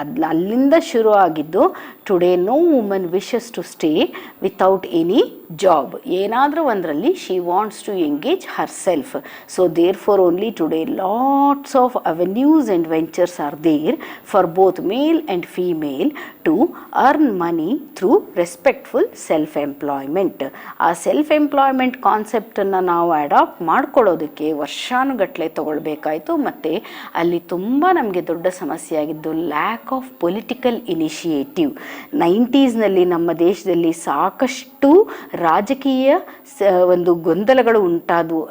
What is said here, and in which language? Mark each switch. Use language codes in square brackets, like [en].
[kn] ಅಲ್ಲಿಂದ ಶುರು ಆಗಿದ್ದು, [en] Today no woman wishes to stay without any job. [kn] ಏನಾದರೂ ಒಂದರಲ್ಲಿ [en] She wants to engage herself. So there for only today lots of avenues and ventures are there for both male and female to to earn money through respectful self-employment. [kn] ಆ self employment ಕಾನ್ಸೆಪ್ಟನ್ನು ನಾವು adapt ಮಾಡ್ಕೊಳ್ಳೋದಕ್ಕೆ ವರ್ಷಾನುಗಟ್ಟಲೆ ತಗೊಳ್ಬೇಕಾಯಿತು. ಮತ್ತು ಅಲ್ಲಿ ತುಂಬ ನಮಗೆ ದೊಡ್ಡ ಸಮಸ್ಯೆ ಆಗಿದ್ದು [en] Lack of political initiative. [kn] 90ಸ್ನಲ್ಲಿ ನಮ್ಮ ದೇಶದಲ್ಲಿ ಸಾಕಷ್ಟು ರಾಜಕೀಯ ಒಂದು ಗೊಂದಲಗಳು ಉಂಟಾದವು.